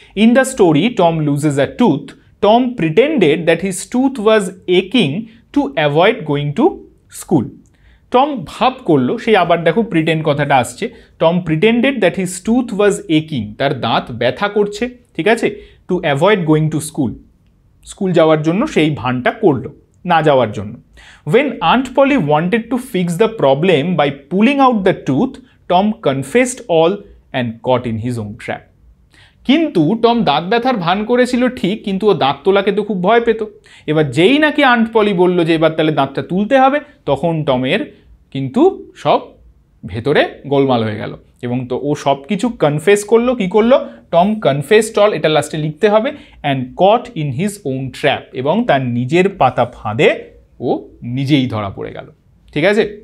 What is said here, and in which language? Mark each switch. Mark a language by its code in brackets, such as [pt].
[en] In the story Tom loses a tooth, Tom pretended that his tooth was একিং to avoid going to school. [bn] Tom ভাব করলো, সেই আবার দেখো pretend কথাটা আসছে, [en] Tom pretended that his tooth was একিং, [bn] তার দাঁত ব্যথা করছে, ঠিক আছে? [en] to avoid going to school, [bn] school যাওয়ার জন্য সেই ভানটা করলো, না যাওয়ার জন্য। [en] When Aunt Polly wanted to fix the problem by pulling out the tooth, Tom confessed all and caught in his own trap. [bn] কিন্তু টম দাঁত ব্যথার ভান করেছিল ঠিক, কিন্তু ও দাঁত তোলাকে তো খুব ভয় পেত। এবার যেই নাকি আন্ট পলি বলল যে এবার তাহলে দাঁতটা তুলতে হবে, তখন টমের কিন্তু সব ভেতরে গোলমাল হয়ে গেল, এবং তো ও সব কিছু কনফেস করলো। কি করলো? [en] Tom confessed all, [bn] এটা লাস্টে লিখতে হবে, [en] and caught in his own trap, [bn] এবং তার নিজের পাতা ফাঁদে ও নিজেই ধরা পড়ে গেল, ঠিক আছে?